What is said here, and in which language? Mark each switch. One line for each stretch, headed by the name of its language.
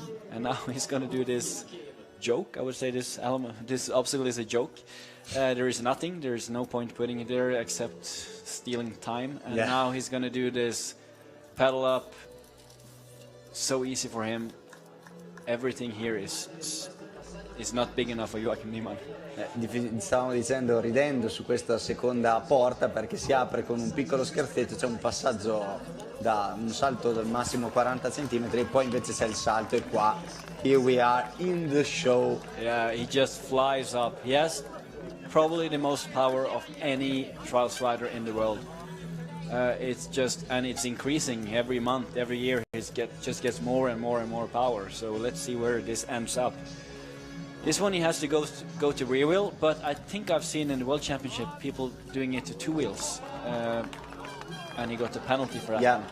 English: And now he's going to do this joke. I would say this obstacle is a joke. There is nothing. There is no point putting it there except stealing time. And now he's going to do this pedal up. So easy for him. everything here is not big enough for Joachim Niemann.
Italian: Stavamo dicendo, ridendo su questa seconda porta, perché si apre con un piccolo scherzetto, c'è un passaggio da un salto del massimo 40 cm e poi invece c'è il salto e qua
English: here we are in the show. Yeah, he just flies up. He has probably the most power of any trials rider in the world. It's just, and it's increasing every month, every year. Just gets more and more and more power. So let's see where this ends up. This one he has to go to rear wheel, but I think I've seen in the World Championship people doing it to 2 wheels, and he got a penalty for that.